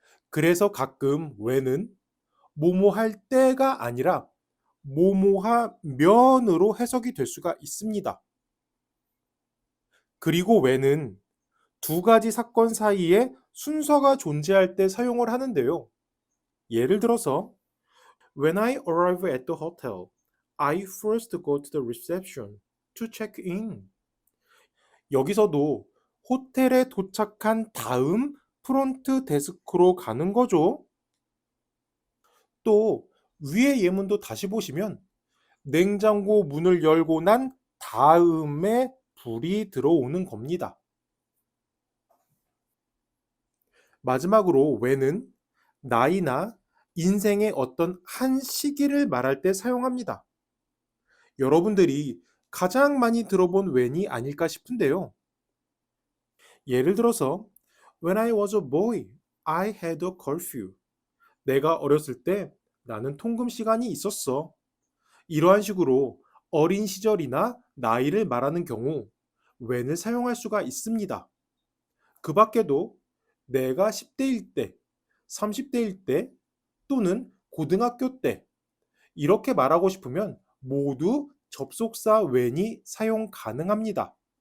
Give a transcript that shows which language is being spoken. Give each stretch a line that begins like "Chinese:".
Korean: 그래서 가끔 when은 뭐뭐 할 때가 아니라 뭐뭐하면으로 해석이 될 수가 있습니다. 그리고 when은 두 가지 사건 사이에 순서가 존재할 때 사용을 하는데요. 예를 들어서
English: When I arrive at the hotel, I first go to the reception to check in.
Korean: 여기서도 호텔에 도착한 다음 프론트 데스크로 가는 거죠. 또 위의 예문도 다시 보시면 냉장고 문을 열고 난 다음에 불이 들어오는 겁니다. 마지막으로 when은 나이나 인생의 어떤 한 시기를 말할 때 사용합니다. 여러분들이 가장 많이 들어본 when이 아닐까 싶은데요. 예를 들어서
English: When I was a boy, I had a curfew.
Korean: 내가 어렸을 때 나는 통금 시간이 있었어. 이러한 식으로 어린 시절이나 나이를 말하는 경우 when을 사용할 수가 있습니다. 그 밖에도 내가 10대일 때, 30대일 때 또는 고등학교 때 이렇게 말하고 싶으면 모두 접속사 when이 사용 가능합니다.